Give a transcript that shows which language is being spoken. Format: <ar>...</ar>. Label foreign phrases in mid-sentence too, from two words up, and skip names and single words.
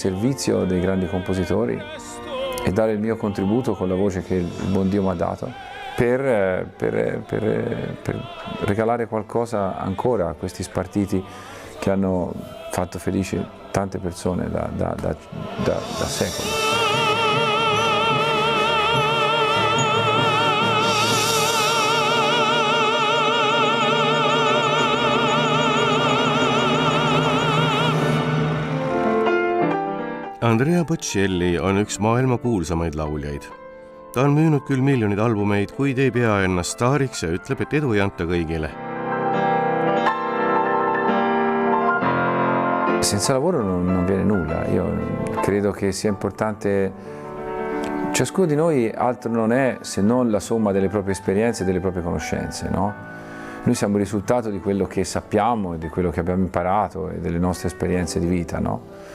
<it>servizio dei grandi compositori e dare il mio contributo con la voce che il buon Dio mi ha dato per regalare qualcosa ancora a questi spartiti che hanno fatto felici tante persone da secoli.</it> <et>Andrea Bocelli on üks maailma kuulsamaid lauljaid. Ta on müünud küll miljonid albumeid, kuid ei pea ennast staariks ja ütleb, et edu ei anta kõigile.</et> <it>Senza lavoro non viene nulla. Io credo che sia importante. Ciascuno di noi altro non è se non la somma delle proprie esperienze e delle proprie conoscenze, no? Noi siamo il risultato di quello che sappiamo e di quello che abbiamo imparato e delle nostre esperienze di vita, no?</it>